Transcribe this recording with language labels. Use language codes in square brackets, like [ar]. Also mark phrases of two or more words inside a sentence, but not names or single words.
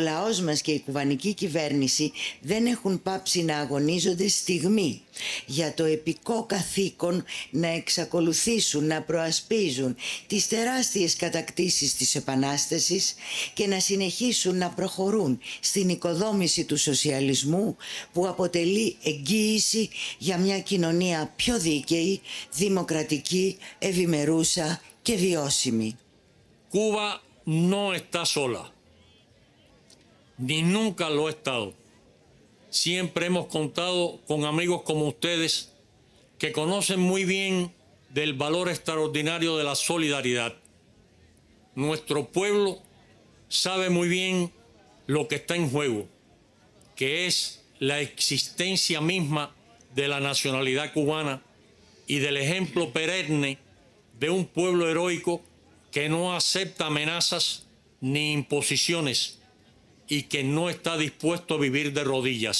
[el] λαός μας και η κουβανική κυβέρνηση δεν έχουν πάψει να αγωνίζονται στιγμή για το επικό καθήκον να εξακολουθήσουν να προασπίζουν τις τεράστιες κατακτήσεις της Επανάστασης και να συνεχίσουν να προχωρούν στην οικοδόμηση του σοσιαλισμού που αποτελεί εγγύηση για μια κοινωνία πιο δίκαιη, δημοκρατική, ευημερούσα και βιώσιμη. [es] Cuba no está sola, ni nunca lo ha estado. Siempre hemos contado con amigos como ustedes que conocen muy bien del valor extraordinario de la solidaridad. Nuestro pueblo sabe muy bien lo que está en juego, que es la existencia misma de la nacionalidad cubana y del ejemplo perenne de un pueblo heroico que no acepta amenazas ni imposiciones y que no está dispuesto a vivir de rodillas.